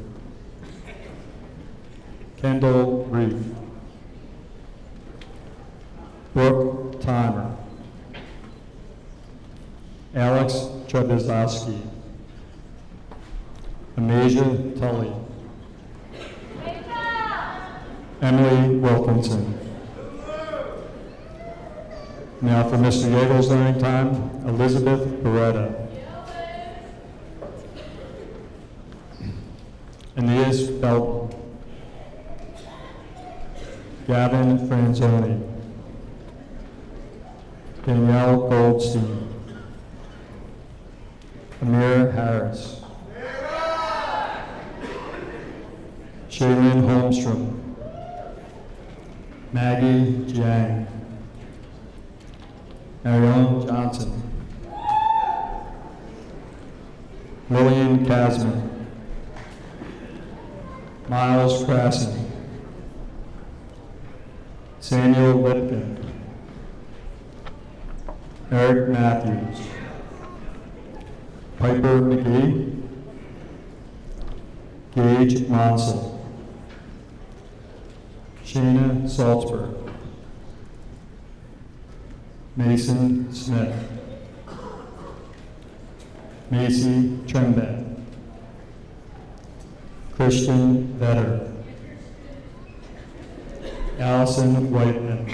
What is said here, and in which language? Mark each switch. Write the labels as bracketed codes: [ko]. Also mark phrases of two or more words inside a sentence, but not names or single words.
[en] Kendall Reef. Brooke Timer. Alex Trebizowski. Amasia Tully. Emily Wilkinson. Now for Mr. Yeagel's learning time, Elizabeth Beretta. Aeneas Belton. Gavin Franzoni. Danielle Goldstein. Amir Harris. Shaylin Holmstrom. Maggie Jiang. Ariane Johnson. Lillian Kasman. Miles Krasson. Samuel Lipkin. Eric Matthews. Piper McGee. Gage Monsell. Shayna Salzberg. Mason Smith. Macy Trembat. Christian Vetter. Allison Whiteman.